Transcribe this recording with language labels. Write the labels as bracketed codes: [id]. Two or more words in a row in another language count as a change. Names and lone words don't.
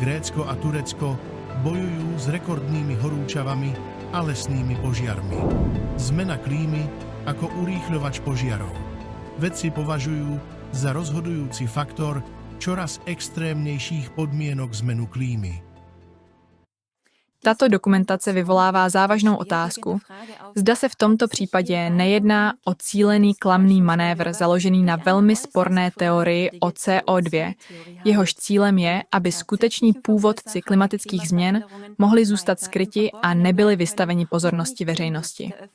[sk] Grécko a Turecko bojujú s rekordnými horúčavami a lesnými požiarmi. Zmena klímy ako urýchľovač požiarov. Vedci považujú za rozhodujúci faktor čoraz extrémnejších podmienok zmenu klímy. [cs] Tato dokumentace vyvolává závažnou otázku, zda se v tomto případě nejedná o cílený klamný manévr založený na velmi sporné teorii o CO2. Jehož cílem je, aby skuteční původci klimatických změn mohli zůstat skryti a nebyli vystaveni pozornosti veřejnosti.